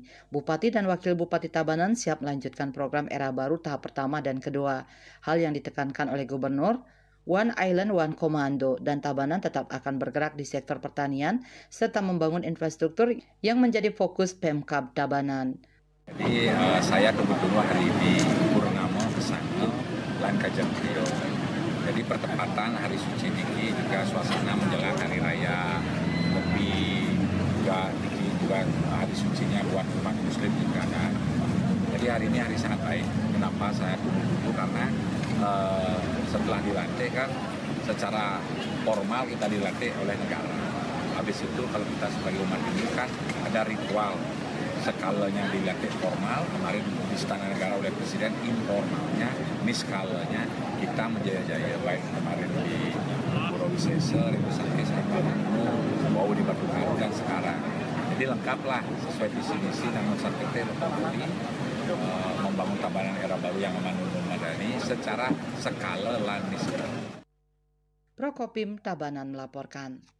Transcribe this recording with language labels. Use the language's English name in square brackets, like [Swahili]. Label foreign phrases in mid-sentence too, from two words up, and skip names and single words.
[Indonesian] Bupati dan Wakil Bupati Tabanan siap melanjutkan program era baru tahap pertama dan kedua. Hal yang ditekankan oleh Gubernur, [English] One Island, One Commando, [Indonesian] dan Tabanan tetap akan bergerak di sektor pertanian serta membangun infrastruktur yang menjadi fokus Pemkab Tabanan. Jadi saya kebetulan hari ini Purnama Kesange lan Kajang Kliwon. Jadi pertempatan hari suci niki juga suasana menjelang hari raya Nyepi juga niki juga hari sucinya buat umat muslim juga kan. Jadi hari ini hari sangat baik. Kenapa saya tunggu karena setelah dilantik kan secara formal kita dilantik oleh negara. Habis itu kalau kita sebagai umat ini kan ada ritual skalanya dilantik formal, kemarin di Istana Negara oleh Presiden, informalnya, ini skalanya kita menjaya-jaya baik kemarin di Pura Wisesa, itu sampai mau di Batu Karu dan sekarang. Jadi lengkaplah sesuai visi misi dan nusa kita membangun Tabanan era baru yang aman dan madani secara [Balinese] skala lan niskala. [Indonesian] Prokopim Tabanan melaporkan.